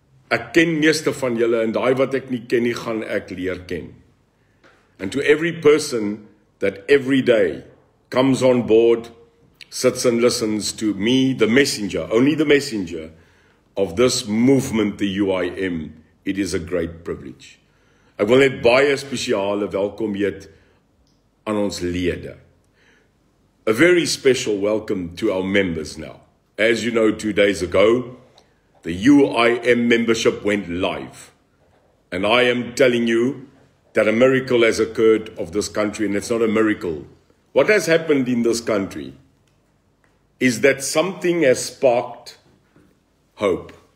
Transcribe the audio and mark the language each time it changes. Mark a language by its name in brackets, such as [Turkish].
[Afrikaans] Ek ken meeste van julle en daai wat ek nie ken nie, gaan ek leer ken. [English] And to every person that every day comes on board, sits and listens to me, the messenger, only the messenger of this movement, the UIM, it is a great privilege. [Afrikaans] Ek wil net baie spesiale welkom heet aan ons lede. [English] A very special welcome to our members now. As you know, 2 days ago, the UIM membership went live. And I am telling you that a miracle has occurred of this country, and it's not a miracle. What has happened in this country is that something has sparked hope.